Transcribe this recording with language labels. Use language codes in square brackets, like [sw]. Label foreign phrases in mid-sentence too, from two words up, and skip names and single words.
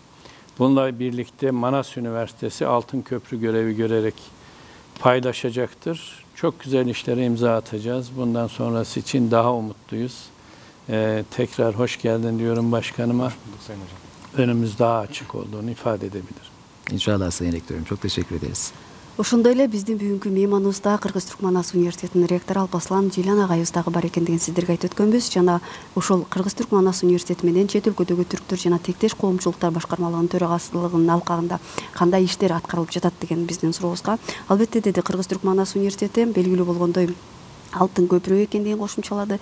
[tr] Bununla birlikte Manas Üniversitesi Altın Köprü görevi görerek paylaşacaktır. Çok güzel işlere imza atacağız. Bundan sonrası için daha umutluyuz. Tekrar hoş geldin diyorum başkanıma. Hoş bulduk Sayın Hocam. Önümüz daha açık olduğunu ifade edebilirim. İnşallah Sayın Rektörüm. Çok teşekkür ederiz. [ky] Ошондой эле биздин бүгүнкү мейманыбыз да Кыргыз Түрк Манас университетинин ректору Алпаслан Жылан агайыбыз дагы бар экендигин сиздерге айтып өткөнбүз. Жана ошол Кыргыз Түрк Манас университети менен чет өлкөдөгү түрктөр жана тектеш коомчулуктар башкармалыгынын төрагачылыгынын алкагында кандай иштер аткарылып жатат деген биздин сурообузга, албетте деди, Кыргыз Түрк Манас университети белгилүү болгондой алтын көпүрө экендигин кошумчалады.